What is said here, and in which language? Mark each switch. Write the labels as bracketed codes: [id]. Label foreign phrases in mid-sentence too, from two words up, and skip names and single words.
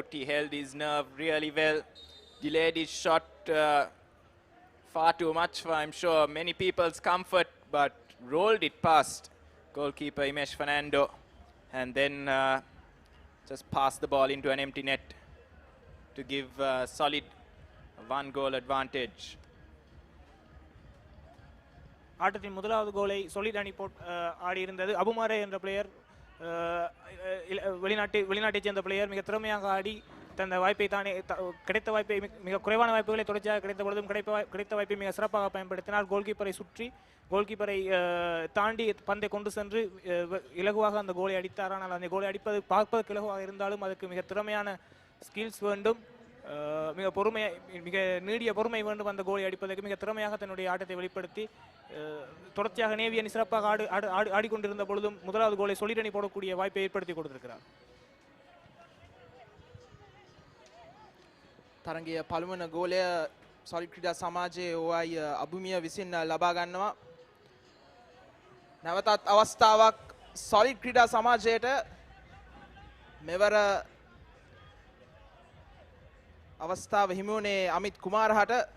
[en] He held his nerve really well, delayed his shot far too much for, I'm sure, many people's comfort, but rolled it past goalkeeper Imesh Fernando and then just passed the ball into an empty net to give Solid a 1-goal advantage. [ta] ஆட்டத்தின் முதலாவது கோலை சொலிட் அணி ஆடியிருந்தது. அபுமாரே என்ற பிளேயர் வெளிநாட்டைச் சேர்ந்த பிளேயர் மிக திறமையாக ஆடி தந்த வாய்ப்பை தானே கிடைத்த வாய்ப்பை மிக குறைவான வாய்ப்புகளை தொடர்ச்சியாக கிடைத்த பொழுதும் கிடைத்த வாய்ப்பை மிக சிறப்பாக பயன்படுத்தினார். கோல்கீப்பரை சுற்றி கோல்கீப்பரை தாண்டி பந்தை கொண்டு சென்று இலகுவாக அந்த கோலை அடித்தார். ஆனால் அந்த கோலை அடிப்பது பார்ப்பதற்கு இலகுவாக இருந்தாலும் அதுக்கு மிக திறமையான ஸ்கில்ஸ் வேண்டும், மிக நீடிய பொறுமை வேண்டும் அந்த கோலை அடிப்பதற்கு. மிக திறமையாக தன்னுடைய ஆட்டத்தை வெளிப்படுத்தி தொடர்ச்சியாக நேவி அணி சிறப்பாக ஆடிக்கொண்டிருந்த பொழுதும் முதலாவது கோலை சொலிட் அணி போடக்கூடிய வாய்ப்பை ஏற்படுத்தி கொடுத்திருக்கிறார். [si] තරගයේ පළමුවන ගෝලය සොලිඩ් ක්‍රීඩා සමාජයේ OI අබුමිය විසින් ලබා ගන්නවා. නැවතත් අවස්ථාවක් සොලිඩ් ක්‍රීඩා සමාජයට මෙවර අවස්ථාව හිමි වුණේ අමිත් කුමාරහට.